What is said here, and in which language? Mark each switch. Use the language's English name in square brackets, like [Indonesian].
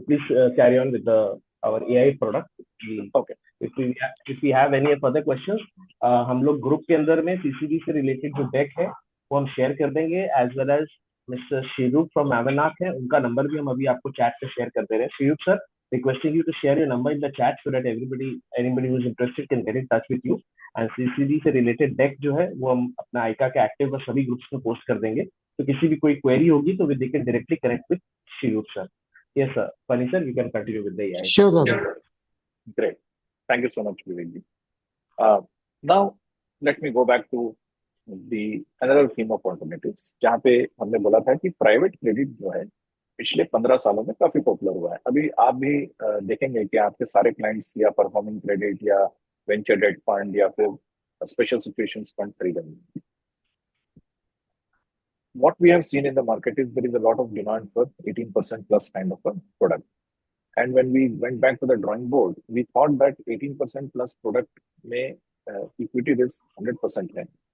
[English] Please carry on with our AI product. Okay. If we have any further questions, [Hindi] हम लोग group के अंदर में CCD से रिलेटेड जो डेक है वो हम शेयर कर देंगे, [English] as well as [Hindi] mister शिरूप from एवनाक है, उनका नंबर भी हम अभी आपको चैट पे शेयर कर दे रहे हैं. [English] Shirup sir, requesting you to share your number in the chat so that anybody who is interested can get in touch with you. [Hindi] And CCD से related deck जो है वो हम अपना आइका के एक्टिव और सभी ग्रुप्स में पोस्ट कर देंगे, तो किसी भी कोई क्वेरी होगी तो [English] they can directly connect with [Hindi] शिरूप sir. [English] Yes sir, Pani sir, we can continue with the AI. Sure, sir. Great. Thank you so much, Vivek. Now let me go back to another theme of alternatives, [Hindi] जहाँ पे हमने बोला था कि private credit जो है पिछले 15 सालों में काफी पॉपुलर हुआ है. अभी आप भी देखेंगे कि आपके सारे क्लाइंट्स या परफॉर्मिंग क्रेडिट या वेंचर डेट फंड या फिर स्पेशल सिचुएशंस फंड खरीदेंगे. [English] What we have seen in the market is there is a lot of demand for 18% plus kind of a product. And when we went back to the drawing board, we thought that 18% plus product may equity risk 100% है.